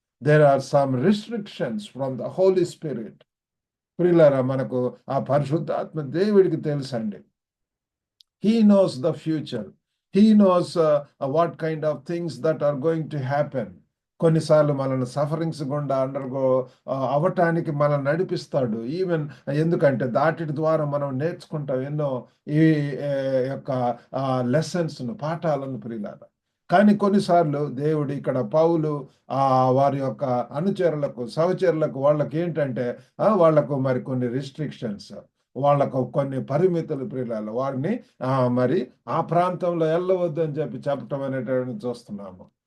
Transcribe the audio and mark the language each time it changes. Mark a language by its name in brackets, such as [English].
[English] There are some restrictions from the holy spirit. [Telugu] ప్రియులారా, మనకు ఆ పరిశుద్ధాత్మ దేవుడికి తెలుసండి. [English] He knows the future. He knows what kind of things that are going to happen. [Telugu] కొన్నిసార్లు మనల్ని సఫరింగ్స్ గుండా అవటానికి మనల్ని నడిపిస్తాడు. ఈవెన్ ఎందుకంటే దాటి ద్వారా మనం నేర్చుకుంటాం ఎన్నో ఈ యొక్క లెసన్స్ను, పాఠాలను ప్రియులారా. కానీ కొన్నిసార్లు దేవుడు ఇక్కడ పౌలు వారి యొక్క అనుచరులకు, సహచరులకు వాళ్ళకి ఏంటంటే వాళ్లకు మరి కొన్ని రిస్ట్రిక్షన్స్, వాళ్ళకు కొన్ని పరిమితులు ప్రియులారా, వారిని మరి ఆ ప్రాంతంలో వెళ్ళవద్దు అని చెప్పి చెప్పటం అనేటువంటి చూస్తున్నాము.